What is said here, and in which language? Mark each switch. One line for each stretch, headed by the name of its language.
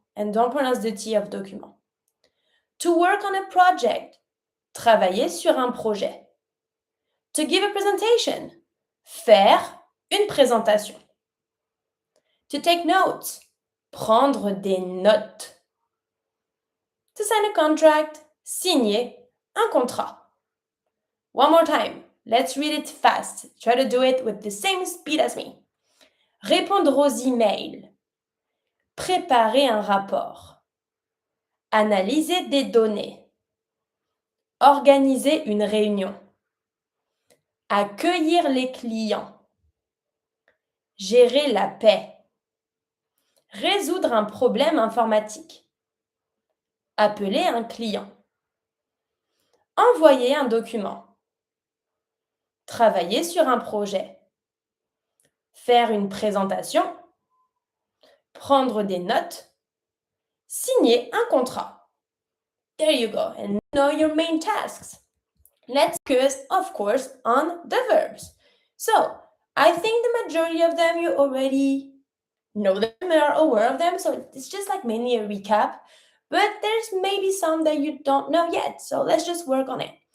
English: And don't pronounce the T of document. To work on a project,
French: travailler sur un projet.
English: To give a presentation,
French: faire une présentation.
English: To take notes,
French: prendre des notes.
English: To sign a contract,
French: signer un contrat.
English: One more time, let's read it fast. Try to do it with the same speed as me.
French: Répondre aux emails, préparer un rapport, analyser des données, organiser une réunion, accueillir les clients, gérer la paie, résoudre un problème informatique, appeler un client, envoyer un document, travailler sur un projet, faire une présentation, prendre des notes, signer un contrat.
English: There you go, and know your main tasks. Let's focus, of course, on the verbs. So, I think the majority of them you already know them and are aware of them, so it's just mainly a recap, but there's maybe some that you don't know yet, so let's just work on it.